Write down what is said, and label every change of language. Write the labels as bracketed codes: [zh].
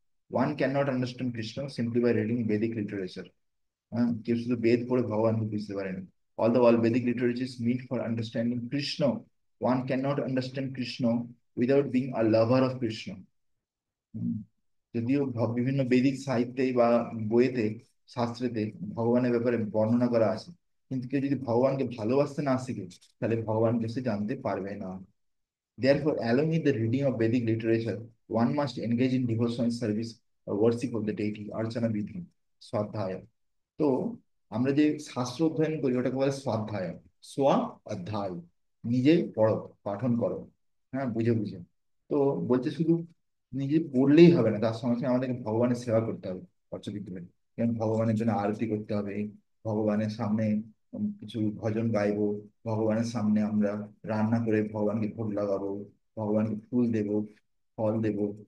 [en] One cannot understand Krishna simply by reading Vedic literature. [bn] হ্যাঁ, কেউ শুধু বেদ পড়ে ভগবানকে বুঝতে পারে না। [en] Although all Vedic literature is meant for understanding Krishna, one cannot understand Krishna without being a lover of Krishna. [bn] হুম। যদিও বিভিন্ন বৈদিক সাহিত্যে বা বইয়েতে, শাস্ত্রেতে ভগবানের ব্যাপারে বর্ণনা করা আছে, কিন্তু কেউ যদি ভগবানকে ভালোবাসতে না শিখে, তাহলে ভগবানকে সে জানতে পারবে না। [en] Therefore, along with the reading of Vedic literature, one must engage in devotional service or worship of the deity, archana vidhi, swadhyaya. [bn] তো আমরা যে শাস্ত্র অধ্যয়ন করি ওটাকে বলে স্বাধ্যায়। সোয়া অধ্যায়, নিজে পড়ো, পাঠন করো, হ্যাঁ, বুঝে বুঝে। তো বলছে শুধু নিজে পড়লেই হবে না, তার সঙ্গে সঙ্গে আমাদেরকে ভগবানের সেবা করতে হবে অর্চবিগ্রহে। যেমন ভগবানের জন্য আরতি করতে হবে, ভগবানের সামনে কিছু ভজন গাইবো, ভগবানের সামনে আমরা রান্না করে ভগবানকে ভোগ লাগাবো, ভগবানকে ফুল দেবো, ফল দেবো।